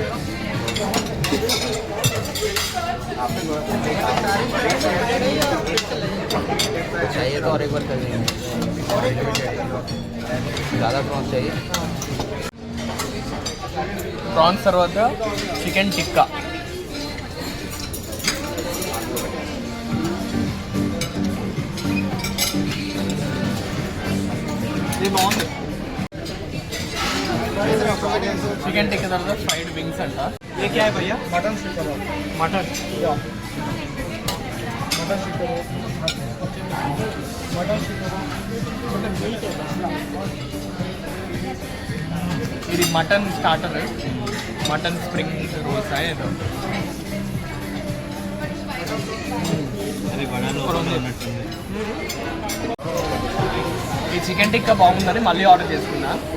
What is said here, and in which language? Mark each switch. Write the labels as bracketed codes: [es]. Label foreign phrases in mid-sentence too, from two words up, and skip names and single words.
[hi] चाहिए तो और एक बार कर देंगे. ज़्यादा प्रॉन्स चाहिए. [te] प्रॉन्स తర్వాత చికెన్ టిక్కా. ఇది బాగుంది. [hi] चिकन टिक्का तरह [en] fried wings [hi] अंट. ये क्या है भैया? मटन सीख कबाब. मटन मटन सीख कबाब. मटन सीख कबाब. [te] ఇది [en] mutton starter, mutton spring rolls [te] ఏదో. ఈ చికెన్ టిక్కా బాగుందని మళ్ళీ ఆర్డర్ చేసుకున్నా.